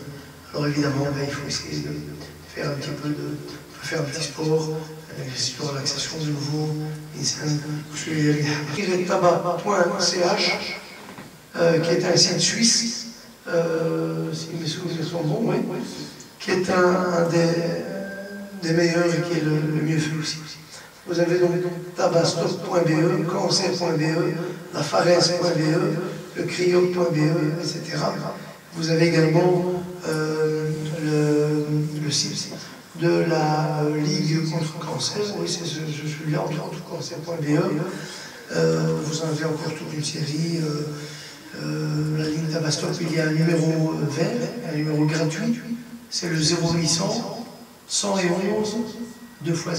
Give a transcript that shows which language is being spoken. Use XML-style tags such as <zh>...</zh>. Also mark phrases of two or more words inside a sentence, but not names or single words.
<fr>Alors évidemment, il faut essayer de faire un petit peu faire un petit sport, un exercice de relaxation de nouveau. Tabac.ch, qui est un site suisse, si mes souvenirs sont bons, oui, qui est un des meilleurs et qui est le mieux fait aussi. Vous avez donc tabastop.be, cancer.be, lafarès.be, le crioc.be, etc. Vous avez également le site de la Ligue contre le cancer, oui, c'est celui-là, anticancer.be. Vous en avez encore toute une série. La ligne Tabastop, il y a un numéro vert, un numéro gratuit, c'est le 0800 111 2x0.</fr>